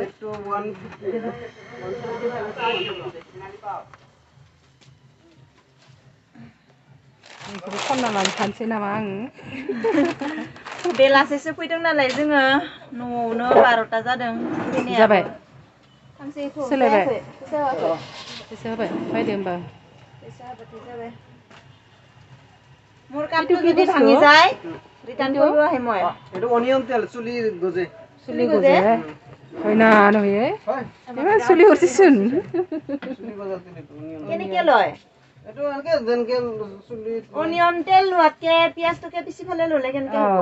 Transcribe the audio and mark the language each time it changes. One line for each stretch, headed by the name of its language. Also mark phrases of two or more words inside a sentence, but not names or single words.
Bodo: खनना लांफानोसै नामा आं बेलासेसो फैदों नालाय जोङो न'आवनो 12टा जादों जाबाय फांसेखौ सोलायबाय फैसा होबाय फैसा होबाय बायदो होमबा फैसा होबाथाय जाबाय
Assamese: मोर कापটো যদি ভাঙি যায় ৰিটাৰ্ণ কৰিব আহিম মই এটো অনিয়ন তেল চুলি গজে চুলি গজে হয় না নহয় এবাৰ চুলি উঠিছোন চুলি গজা তেল এটো অনিয়ন কেনেকে লয় এটো আনকে যেনকে চুলি অনিয়ন তেল লোৱাতকে পিয়াজটোকে পিছি ফেলে ললে কেনেকে হ'ব